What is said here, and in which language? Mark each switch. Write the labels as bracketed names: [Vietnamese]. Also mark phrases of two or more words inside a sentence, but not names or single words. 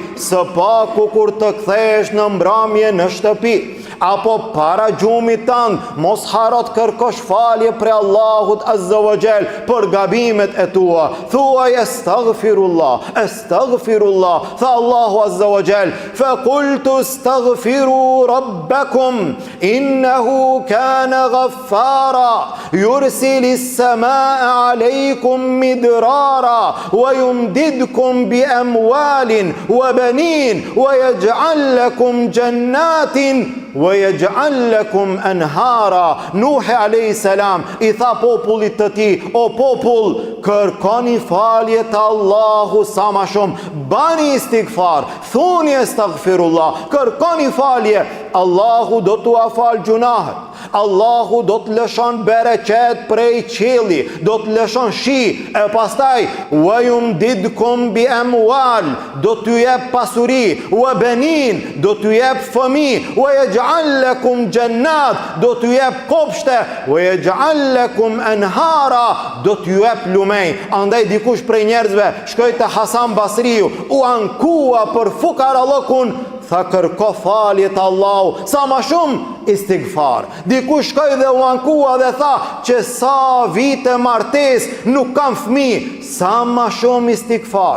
[Albanian] Së paku kur të kthesh në mbrëmje në shtëpi apo para gjumit tënd, mos harot kërkosh falje pre Allahut [Arabic] عز وجل [Albanian] për gabimet e tua. [Arabic] Thuaj أستغفر الله، أستغفر الله. [Albanian] Tha Allahu [Arabic] عز وجل, فقلت استغفروا ربكم إنه كان غفارا يرسل السماء عليكم مدرارا ويمددكم بأموال وبنين ويجعل لكم جنات ويجعل لكم أنهارا. [Albanian] Nuhi [Arabic] عليه السلام [Albanian] i tha popullit të tij, o popull, kërkoni falje te Allahu sa më shumë, bani istighfar, thuni astaghfirullah, kërkoni falje, Allahu do t'u afal gjunahet. Allahu do të lëshon bereqet prej qielli, do të lëshon shi, e pastaj [Arabic] ويمددكم بأموال, [Albanian] do t'ju jep pasuri, [Arabic] وبنين, [Albanian] do t'ju jep fëmijë, [Arabic] ويجعل لكم جنات, [Albanian] do t'ju jep kopshte, [Arabic] ويجعل لكم أنهارا, [Albanian] do t'ju jep lumej. Andaj dikush prej njerëzve shkoi te Hasan Basriu, u ankua për fukarallokun, tha kërko falje të Allahu, sa ma shumë istighfar. Dikush shkoi dhe u ankua dhe tha që sa vite martes nuk kam fëmijë, sa ma shumë istighfar.